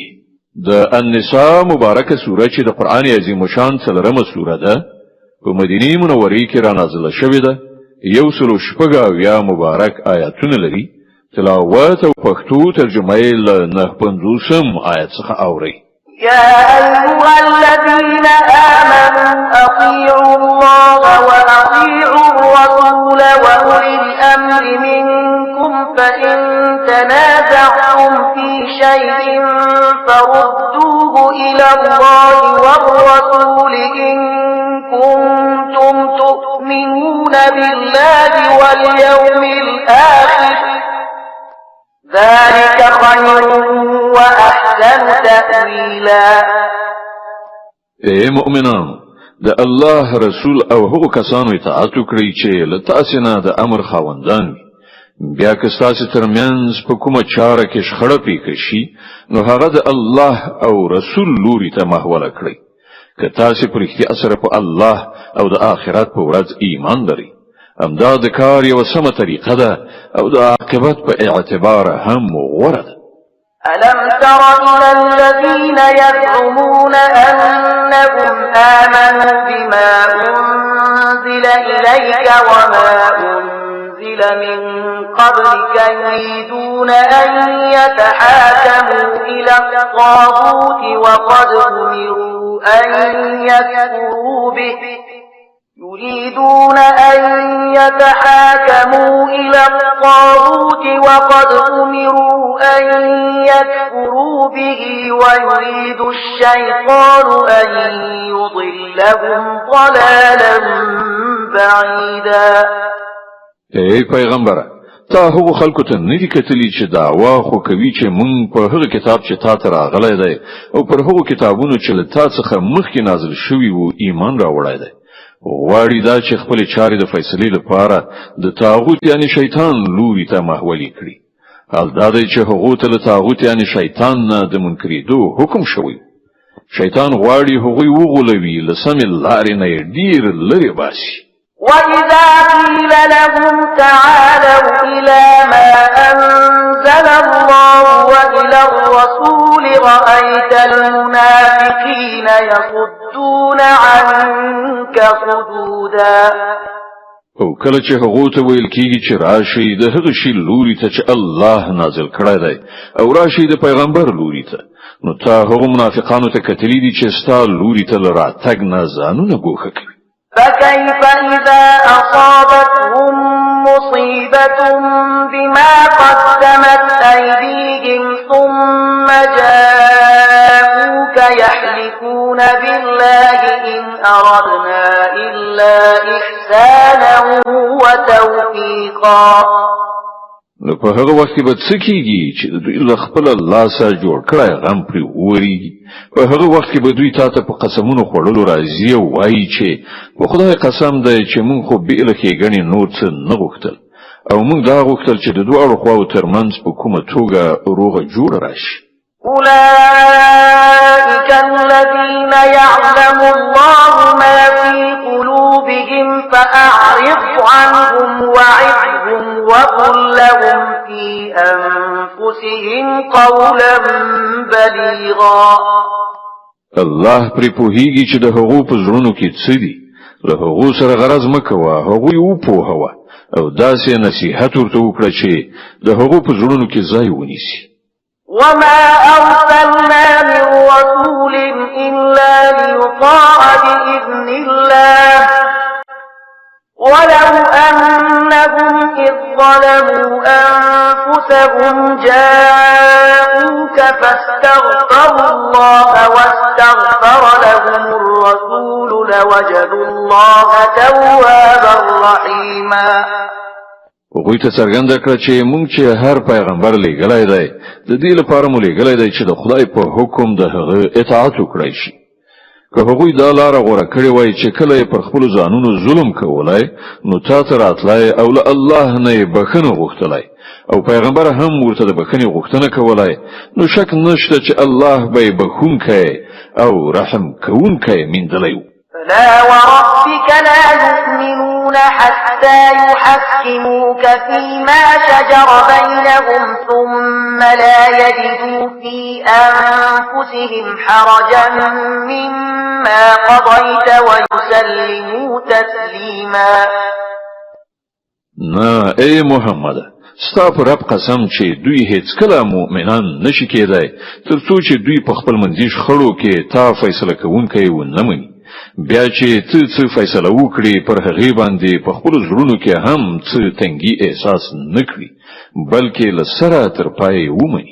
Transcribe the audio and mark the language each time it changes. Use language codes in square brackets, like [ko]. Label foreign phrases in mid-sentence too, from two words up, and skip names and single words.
[ps] د النساء مبارکه سوره چې د قران عظیم شان څلورمه سوره ده په مدینه منوره کې را نازله شوې ده. 114 مبارک آیاتونه لري. تلاوت او پښتو ترجمه یې له 950 آیت څخه اوري. [ar] يا أيها الذين آمنوا أطيعوا الله وأطيعوا الرسول وأولي الأمر منكم فإن تنازعتم في شيء فردوه إلى الله والرسول إن كنتم تؤمنون بالله واليوم الآخر ذلك خير وأحسن تأويلا. [ps] اے مؤمنان د الله رسول او هغو کسانو اطاعت وکړئ چې له تاسو نه د امر خاوندان بیا که تاسو ترمنځ په کومه چاره کې شخړه پیښ شي نو هغه د الله او رسول لوري ته محوله کړئ. که تاسو په رښتیا سره په الله او د آخرت په ورځ ایمان لرئ همدا د کار یو سمه طریقه ده او د عاقبت په اعتبار هم غوره ده. [ar] ألم تر إلى الذين يزعمون أنهم آمنوا بما أنزل إليك وما أنزل من قبلك يريدون أن يتحاكموا إلى الطاغوت وقد أمروا أن يكفروا به ويريد الشيطان أن يضلهم ضلالا بعيدا. [ps] ای پیغمبره تا هغو خلکو ته ندی کتلی چې دعوا خو کوي چې مونږ په هغه کتاب چې تا ته راغلی دی او پر هغو کتابونو چې له تا څخه مخکې نازل شوي وو ایمان راوړی دی. غواړي دا چې خپل چارې د فیصلې لپاره د طاغوت یعنی شیطان لوري ته محولي کړي. حال دا دی چې هغو ته له طاغوت یعنی شیطان نه د منکرېدو حکم شوی. شیطان غواړي هغوی وغولوي له سمې لارې نه یې ډېر لرې باسي. [ar] وَإِذَا قِيلَ لَهُمْ تَعَالَوْا إِلَى مَا أَنزَلَ اللَّهُ وَإِلَى الرَّسُولِ رَأَيْتَ الْمُنَافِقِينَ يَصُدُّونَ عَنكَ صُدُودًا. [ps] او کله چې هغه ته ویل کیږي چې راشي د هغه شی لوري ته چې الله نازل کړی دی او راشي د پیغمبر لوري ته، نو تا هغه منافقانو ته کتلی دي چې ستا لوري ته راتګ نه ځانونه ګوښه کوي. [ar] فكيف إذا أصابتهم مصيبة بما قدمت أيديهم ثم جاءوك يحلفون بالله إن أردنا إلا إحسانا وتوفيقا. [ps] نو په هغه وخت کې به څه کېږي چې دوی له خپل لاسه جوړ کړی غم پرې وورېږي. په هغه وخت کې به دوی تا ته په قسمونو خوړلو راځي او وایي چې په خدای قسم دی چې موږ خو بې له ښېګڼې نور څه نه غوښتل او موږ دا غوښتل چې د دواړو خواو ترمنځ په کومه توګه روغه جوړه راشي. [ar] أولئك الذين يعلم الله ما في قلوبهم فأعرض عنهم وعظهم وقل لهم في أنفسهم قولا بليغا. [ps] الله پرې پوهیږي چې د هغو په زړونو کې څه دي. له هغو سره غرض مه کوه، هغوی وپوهوه او داسې نصیحت ورته وکړه چې د هغو په زړونو کې ځای ونیسي. [ar] وما أرسلنا من رسول إلا ليطاع بإذن الله ولو أنهم إذ ظلموا أنفسهم جاءوك فاستغفروا الله واستغفر لهم الرسول لوجدوا الله توابا رحيما. [ps] هغوی ته څرګنده کړه چې مونږ چې هر پیغمبر لېږلی دی د دې لپاره مو لېږلی دی چې د خدای په حکم د هغه اطاعت وکړی شي. که هغوی دا لاره غوره کړې وای چې کله یې پر خپلو ځانونو ظلم کولی نو تا ته راتلی او له الله نه یې بښنه غوښتلی او پیغمبر هم ورته د بښنې غوښتنه کولی، نو شک نشته چې الله به یې بښونکی او رحم کوونکی میندلی و. [ar] فلا وربك لا يؤمنون حتى يحكموك فيما شجر بينهم ثم لا يجدوا في أنفسهم حرجا مما قضيت ويسلموا تسليما. [ps] نه ای محمد، ستا پر رب قسم چې دوی هیڅ کله مؤمنان نشي کېدای تر څو چې دوی په خپل منځي شخړو کې تا فیصله کوونکی ونه مني. بیا چې څه فیصله وکړي پر هغې باندې په خپل زړونو کې هم څه تنګي احساس نه کړي بلکې له سره تر پای ومني.